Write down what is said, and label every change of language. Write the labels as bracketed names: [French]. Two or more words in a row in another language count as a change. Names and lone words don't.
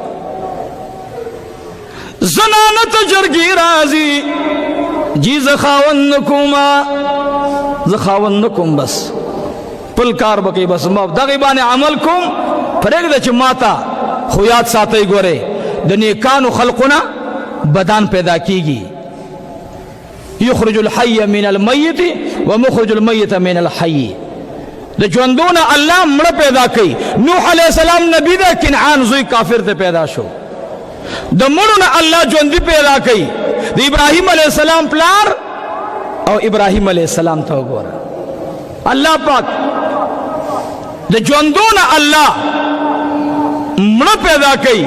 [Pashto] زنانه ته جرګې راځي جی زه خاوند نه کومه، زه خاوند نه کوم، بس پل کار به کوي، بس ما دغې باندې عمل کوم، پرېږده چې ما ته خو یاد ساتئ. ګورئ د نیکانو خلقونه بدان پیدا کیږي. [Arabic] یخرج الحی من المیت و مخرج المیت من الحی. [Pashto] د ژوندونه الله مړه پیدا کوي. نوح [Arabic] علیه السلام [Pashto] نبی ده، کنعان زوی کافر ته پیدا شو. د مړو نه الله ژوندي پیدا کوي. د ابراهیم [Arabic] علیه السلام [Pashto] پلار او ابراهیم [Arabic] علیه السلام [Pashto] ته وګوره. الله پاک د ژوندونه الله مړه پیدا کوي.